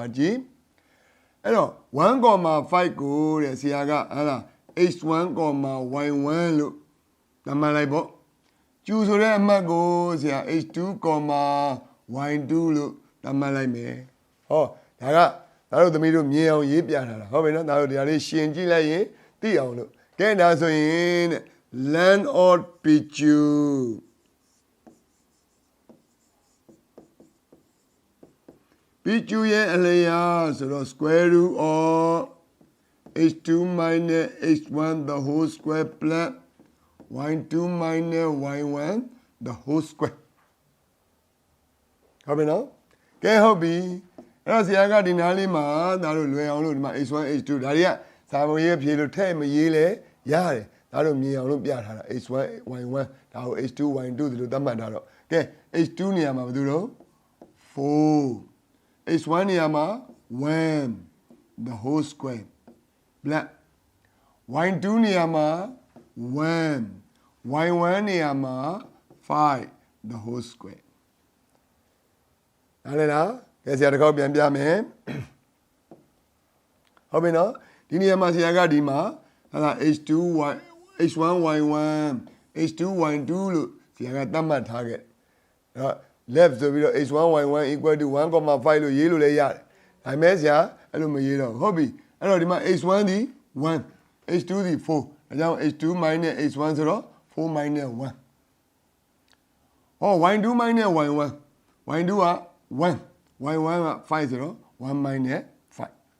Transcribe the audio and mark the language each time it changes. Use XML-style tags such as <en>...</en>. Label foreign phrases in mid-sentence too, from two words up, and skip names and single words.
<my>ကြည့်အဲ့တော့ 1,5 ကိုတဲ့ဆရာကဟာလား h1, y1 လို့သတ်မှတ်လိုက်ပေါ့ကျူဆိုတဲ့အမှတ်ကိုဆရာ h2, y2 လို့သတ်မှတ်လိုက်မယ်ဟောဒါကဒါတို့သမီးတို့မြင်အောင်ရေးပြထားတာဟုတ်ပြီနော်ဒါတို့ဒီဟာလေးရှင်းကြည့်လိုက်ရင်သိအောင်လို့ကဲဒါဆိုရင်တဲ့</my> <en>length of PQ</en> <my>PQ ရဲ့အလျားဆိုတော့</my> <en>square root of h2 minus h1 the whole square plus y2 minus y1 the whole square</en> <my>ဟုတ်ပြီနော်ကဲဟုတ်ပြီအဲ့တော့ဆရာကဒီနားလေးမှာဒါတို့လွယ်အောင်လို့ဒီမှာ h1 h2 ဒါတွေကစာပုံရေးဖြေလို့ထည့်မရေးလဲရတယ်ဒါတို့မြင်အောင်လို့ပြထားတာ h1 y1 ဒါကို h2 y2 ဒီလိုသတ်မှတ်ထားတော့ကဲ h2 နေရာမှာဘာလို့တော့ 4 h1 နေရာမှာ1</my> <en>the whole square black</en> <my>y2 နေရာမှာ1 y1 နေရာမှာ5</my> <en>the whole square</en> <my>နားလည်လားကဲဆရာတစ်ခေါက်ပြန်ပြမယ် ဟုတ်ပြီနော်ဒီနေရာမှာဆရာကဒီမှာဟာ h1 y1 h2 y2 လို့ဆရာကသတ် မှတ်ထားခဲ့အဲ့တော့ left ဆိုပြီးတော့ h1 y1</my> <en>equal to</en> <my>1,5 လို့ရေးလို့လည်းရတယ်ဒါပေမဲ့ဆရာအဲ့လိုမရေးတော့ဟုတ်ပြီအဲ့တော့ဒီမှာ h1 ဒီ1 h2 ဒီ4ဒါကြောင့်</my> <en>h2 minus h1</en> <my>ဆိုတော့4 minus 1ဟော</my> <en>y2 minus y1</en> <my>y2 က1 y1 က5ဆိုတော့1 minus 5</my>